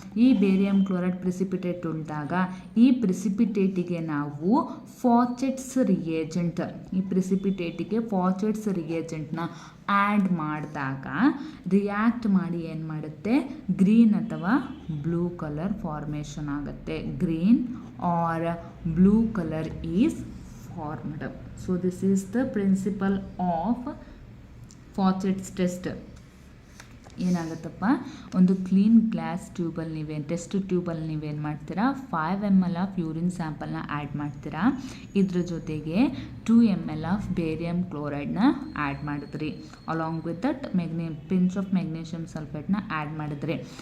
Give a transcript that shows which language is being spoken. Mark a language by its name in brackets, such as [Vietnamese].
[Kannada] ಈ barium chloride precipitate ಉಂಟಾಗ ಈ ಪ್ರಿಸಿಪಿಟೇಟಿಗೆ ನಾವು ಫಾಚೆಟ್ಸ್ ರಿಯೇಜೆಂಟ್, ಈ ಪ್ರಿಸಿಪಿಟೇಟಿಗೆ ಫಾಚೆಟ್ಸ್ ರಿಯೇಜೆಂಟ್ನ ಆ್ಯಡ್ ಮಾಡಿದಾಗ ರಿಯಾಕ್ಟ್ ಮಾಡಿ ಏನು ಮಾಡುತ್ತೆ, ಗ್ರೀನ್ ಅಥವಾ ಬ್ಲೂ ಕಲರ್ ಫಾರ್ಮೇಷನ್ ಆಗುತ್ತೆ. [English] Green or blue colour is formed. So this is the principle of Fawcett's test. [Kannada] ಏನಾಗುತ್ತಪ್ಪ, ಒಂದು ಕ್ಲೀನ್ ಗ್ಲಾಸ್ ಟ್ಯೂಬಲ್ಲಿ ನೀವೇನು ಟೆಸ್ಟ್ ಟ್ಯೂಬಲ್ಲಿ ನೀವೇನು ಮಾಡ್ತೀರಾ, 5 ml ಆಫ್ ಯೂರಿನ್ ಸ್ಯಾಂಪಲ್ನ ಆ್ಯಡ್ ಮಾಡ್ತೀರಾ. ಇದ್ರ ಜೊತೆಗೆ 2 ml ಆಫ್ ಬೇರಿಯಂ ಕ್ಲೋರೈಡ್ನ ಆ್ಯಡ್ ಮಾಡಿದ್ರಿ. [English] Along with that pinch of magnesium ಸಲ್ಫೇಟ್ನ add ಮಾಡಿದ್ರಿ.